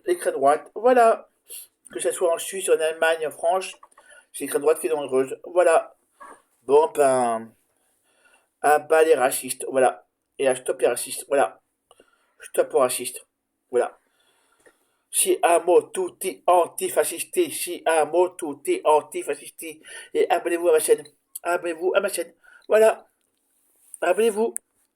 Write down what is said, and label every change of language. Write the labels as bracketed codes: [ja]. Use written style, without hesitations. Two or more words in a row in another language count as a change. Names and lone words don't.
[fr] L'extrême droite. Voilà. Que ce soit en Suisse, en Allemagne, en France, c'est l'extrême droite qui est dangereuse. Voilà. Bon, ben, à bas les racistes. Voilà. Et à stop les racistes. Voilà. Stop aux racistes. Voilà. [it] Siamo tutti antifascisti. Siamo tutti antifascisti. [fr] Et abonnez-vous à ma chaîne. Abonnez-vous à ma chaîne. Voilà. Abonnez-vous.